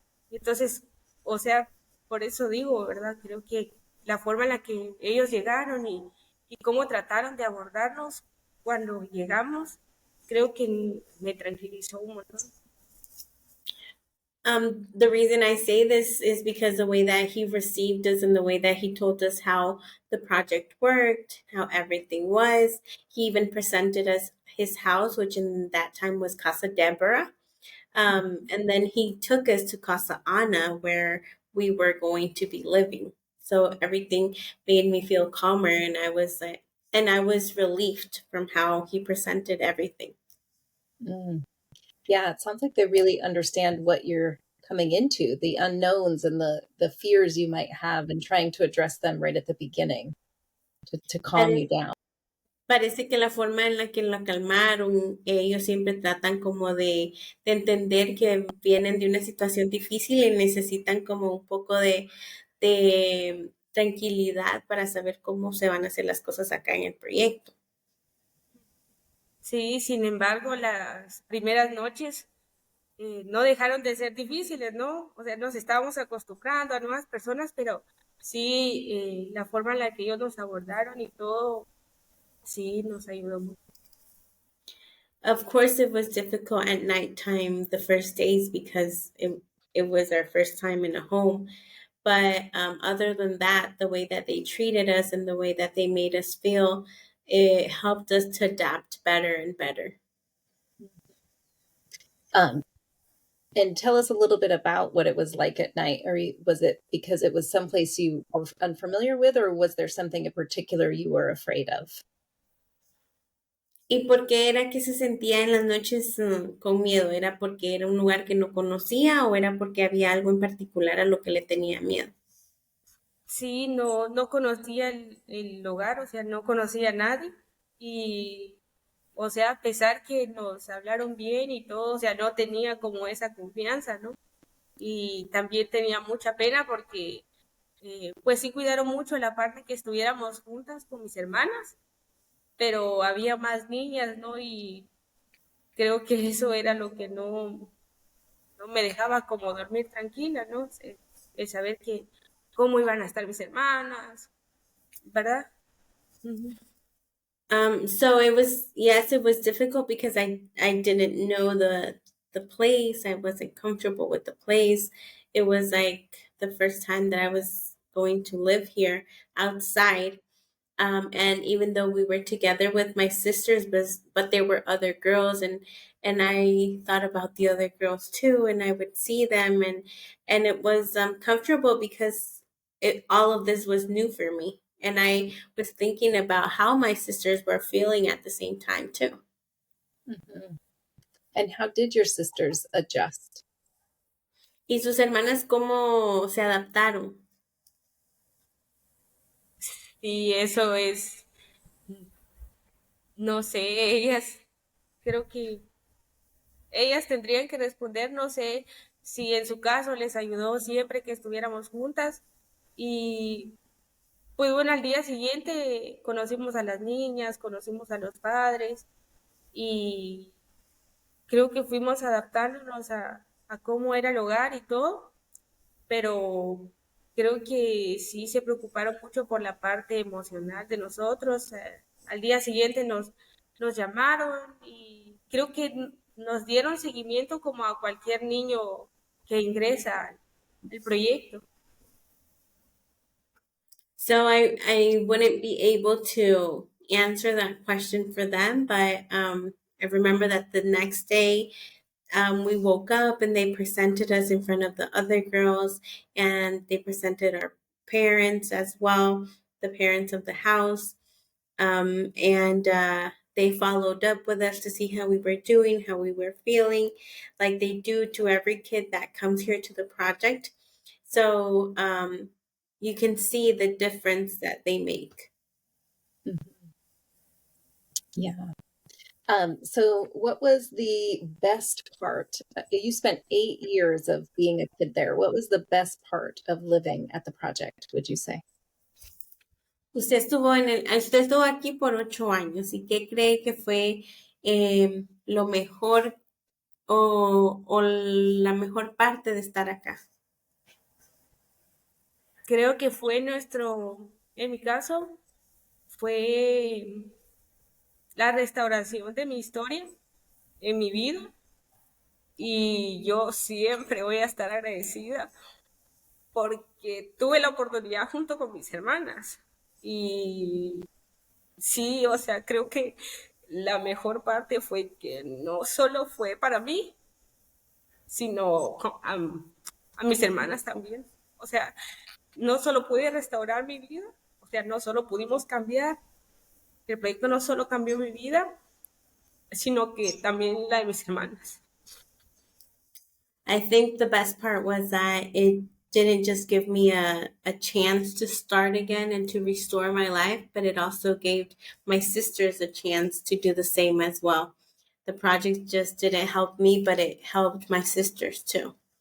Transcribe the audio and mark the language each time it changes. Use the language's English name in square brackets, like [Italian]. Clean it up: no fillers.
[Spanish] Entonces, o sea, por eso digo, ¿verdad? Creo que la forma en la que ellos llegaron y cómo trataron de abordarnos cuando llegamos, creo que me tranquilizó un montón. [English] The reason I say this is because the way that he received us and the way that he told us how the project worked, how everything was. He even presented us his house, which in that time was Casa Deborah. And then he took us to Casa Ana, where we were going to be living. So everything made me feel calmer, and I was relieved from how he presented everything. Mm. Yeah, it sounds like they really understand what you're coming into, the unknowns and the fears you might have, and trying to address them right at the beginning to calm you down. [Spanish] Parece que la forma en la que la calmaron, ellos siempre tratan como de entender que vienen de una situación difícil y necesitan como un poco de tranquilidad para saber cómo se van a hacer las cosas acá en el proyecto. Sí, sin embargo, las primeras noches no dejaron de ser difíciles, ¿no? O sea, nos estábamos acostumbrando a nuevas personas, pero sí, la forma en la que ellos nos abordaron y todo, sí, nos ayudó mucho. [English] Of course, it was difficult at nighttime the first days because it was our first time in a home. But other than that, the way that they treated us and the way that they made us feel, it helped us to adapt better and better. Um, and tell us a little bit about what it was like at night. Or was it because it was someplace you were unfamiliar with, or was there something in particular you were afraid of? [Spanish] ¿Y por qué era que se sentía en las noches con miedo? ¿Era porque era un lugar que no conocía o era porque había algo en particular a lo que le tenía miedo? Sí, no conocía el hogar, o sea, no conocía a nadie y, o sea, a pesar que nos hablaron bien y todo, o sea, no tenía como esa confianza, ¿no? Y también tenía mucha pena porque Pues sí cuidaron mucho la parte que estuviéramos juntas con mis hermanas, pero había más niñas, ¿no? Y creo que eso era lo que no me dejaba como dormir tranquila, ¿no? El saber que cómo iban a estar mis hermanas, ¿verdad? Ujú. [English] So it was, yes, it was difficult because I didn't know the place. I wasn't comfortable with the place. It was like the first time that I was going to live here outside. And even though we were together with my sisters, but there were other girls, and I thought about the other girls too, and I would see them, and it was comfortable because all of this was new for me, and I was thinking about how my sisters were feeling at the same time too. Mhm. And how did your sisters adjust? [Spanish] Y sus hermanas cómo se adaptaron. Y eso es, no sé, ellas, creo que ellas tendrían que responder, no sé si en su caso les ayudó siempre que estuviéramos juntas. Y pues bueno, al día siguiente conocimos a las niñas, conocimos a los padres y creo que fuimos adaptándonos a cómo era el hogar y todo, pero creo que sí se preocuparon mucho por la parte emocional de nosotros. Al día siguiente nos llamaron y creo que nos dieron seguimiento como a cualquier niño que ingresa al proyecto. [English] So I wouldn't be able to answer that question for them, but I remember that the next day we woke up and they presented us in front of the other girls, and they presented our parents as well, the parents of the house, and they followed up with us to see how we were doing, how we were feeling, like they do to every kid that comes here to the project. So you can see the difference that they make. Mhm. Yeah. So what was the best part? You spent 8 years of being a kid there. What was the best part of living at the project, would you say? [Spanish] Usted estuvo aquí por 8 años, ¿y qué cree que fue lo mejor o la mejor parte de estar acá? Creo que fue en mi caso, fue la restauración de mi historia en mi vida y yo siempre voy a estar agradecida porque tuve la oportunidad junto con mis hermanas y sí, o sea, creo que la mejor parte fue que no solo fue para mí, sino a mis hermanas también. O sea, no solo pude restaurar mi vida, o sea, no solo pudimos cambiar, el proyecto no solo cambió mi vida, sino que también la de mis hermanas. [English] I think the best part was that it didn't just give me a chance to start again and to restore my life, but it also gave my sisters a chance to do the same as well. The project just didn't help me, but it helped my sisters too.